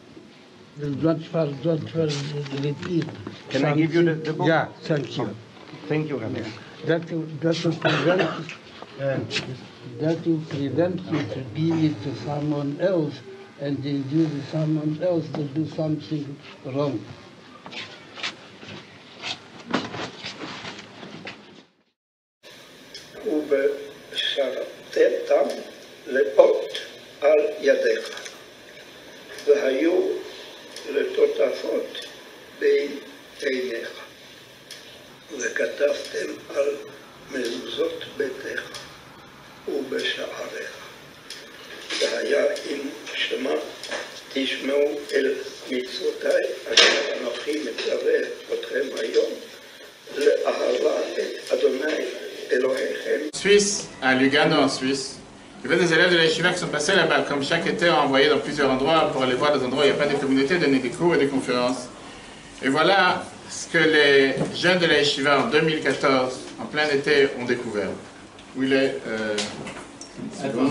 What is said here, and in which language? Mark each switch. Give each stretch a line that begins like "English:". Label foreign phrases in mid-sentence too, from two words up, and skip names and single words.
English: Don't repeat. Can I give you the book? Yeah, thank you. Thank you, Rabbi. That will prevent you to give it to someone else, and then do to someone else to do something wrong.
Hebrew: ובשרתם לאות על ידיך, והיו לטוטפות בין עיניך, וכתבתם על מזוזות ביתך ובשעריך. והיה אם שמע תשמעו אל מצוותיי אשר אנוכי מצווה אתכם היום לאהבה את אדוני אלוהיכם.
French: Suisse, à Lugano en Suisse. Il y avait des élèves de la Yeshiva qui sont passés là-bas, comme chaque été envoyés dans plusieurs endroits pour aller voir des endroits où il n'y a pas de communauté, donner des cours et des conférences. Et voilà ce que les jeunes de la Yeshiva en 2014, en plein été, ont découvert. Où il est c'est bon.